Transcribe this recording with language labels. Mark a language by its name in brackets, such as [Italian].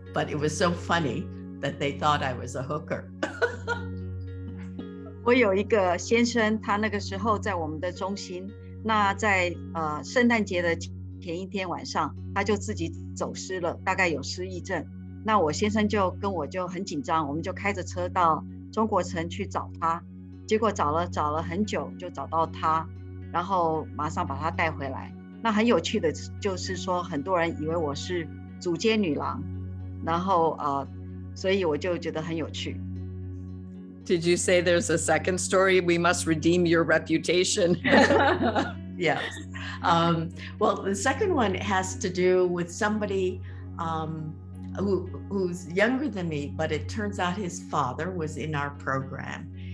[English] But it was so funny that they thought I was a hooker. [Chinese] 我有一个先生，他那个时候在我们的中心，那在圣诞节的前一天晚上，他就自己走失了，大概有失忆症。那我先生就跟我就很紧张，我们就开着车到中国城去找他，结果找了很久，就找到他，然后马上把他带回来。那很有趣的就是说，很多人以为我是主街女郎，然后所以我就觉得很有趣。 [English] Did you say there's a second story? We must redeem your reputation. Yes. Well, the second one has to do with somebody who's younger than me, but it turns out his father was in our program.